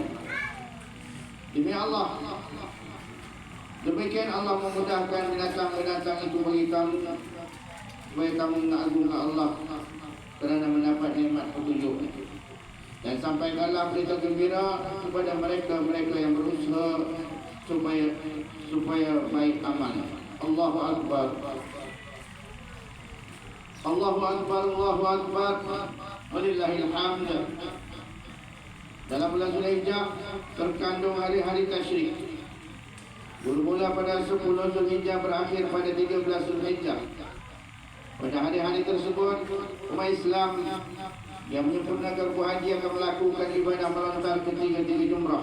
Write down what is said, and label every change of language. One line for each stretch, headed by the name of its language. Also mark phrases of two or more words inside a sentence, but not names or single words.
Malay: Demi Allah, demikian Allah memudahkan binatang-binatang itu bagi kamu, supaya kamu mengagungkan Allah kerana mendapat nikmat petunjuk. Dan sampaikanlah berita gembira kepada mereka yang berusaha supaya baik amal.
Arabic: Allahu Akbar. Allahu Akbar, Allahu Akbar. Walillahil hamd.
Malay: Dalam bulan Zulhijjah terkandung hari-hari tasyrik. Bermula pada 10 Zulhijjah, berakhir pada 13 Zulhijjah. Pada hari-hari tersebut, umat Islam yang menyempurnakan haji akan melakukan ibadah melontar ketiga-tiga jumrah.